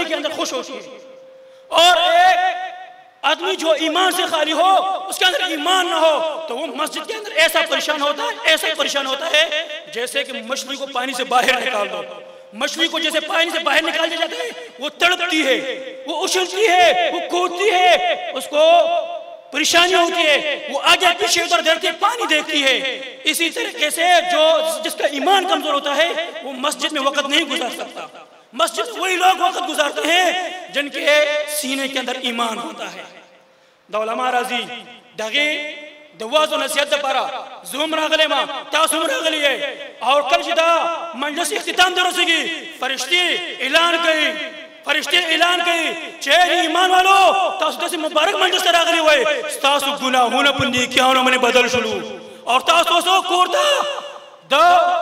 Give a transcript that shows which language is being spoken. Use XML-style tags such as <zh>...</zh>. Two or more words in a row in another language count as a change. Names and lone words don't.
<ur>کے اندر خوش ہوتی ہے اور ایک آدمی جو ایمان سے خالی ہو اس کے اندر ایمان نہ ہو تو وہ مسجد کے اندر ایسا پریشان ہوتا ہے جیسے کہ مچھلی کو پانی سے باہر نکال دو مچھلی کو جیسے پانی سے باہر نکال دیا جاتا ہے وہ تڑپتی ہے وہ اچھلتی ہے وہ کودتی ہے اس کو پریشانی ہوتی ہے وہ آگے پیچھے ادھر دیکھتی پانی دیکھتی ہے. اسی طریقے سے جس کا ایمان کمزور ہوتا ہے وہ مسجد میں وقت نہیں گزار سکتا. مسجد میں وہی لوگ وقت گزارتے ہیں جن کے سینے کے اندر ایمان ہوتا ہے.</ur> <ps>دا علماء راضی دغه د واعظ او نصیحت لپاره زوم راغلی ما تاسو هم راغلی یې او کله چې دا مجلس اختتام ته رسېږي فرشتي اعلان کوي چې ایمان والو تاسو داسې مبارک مجلس ته راغلي وئ ستاسو ګناهونه په نیکیانو باندې بدل شولو او تاسو اوس کور ته د</ps>